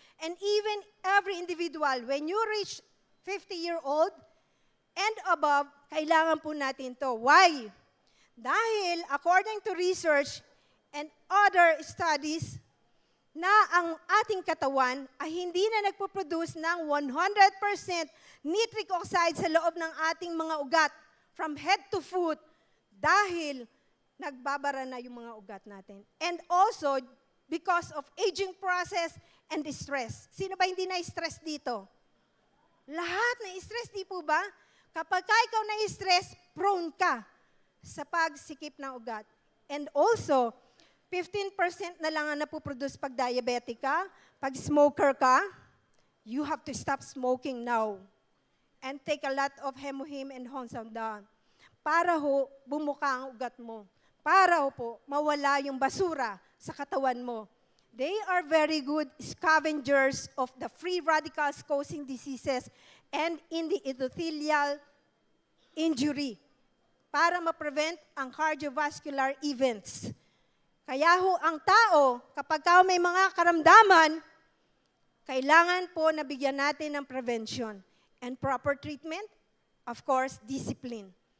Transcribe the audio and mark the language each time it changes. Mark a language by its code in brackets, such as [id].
[en] And even every individual, when you reach 50-year-old and above, [tl] kailangan po natin to. [en] Why? [tl] Dahil [en] according to research and other studies, [tl] na ang ating katawan ay hindi na nagpo-produce ng 100% nitric oxide sa loob ng ating mga ugat. [en] from head to foot [tl] dahil nagbabara na yung mga ugat natin. [en] And also, because of aging process and stress. [tl] Sino ba hindi na-stress dito? Lahat na-stress, di po ba? Kapag ikaw na-stress, prone ka sa pagsikip ng ugat. [en] And also, [tl] 15% na lang ang napoproduce pag diabetic ka. Pag smoker ka, [en] you have to stop smoking now. And take a lot of Hemohim and Honsamdan. [tl] Para ho, bumuka ang ugat mo. Para ho po, mawala yung basura sa katawan mo. [en] They are very good scavengers of the free radicals causing diseases and in the endothelial injury [tl] para ma-prevent ang cardiovascular events. Kaya ho, ang tao, kapag may mga karamdaman, kailangan po nabigyan natin ng prevention. [en] And proper treatment, of course, discipline.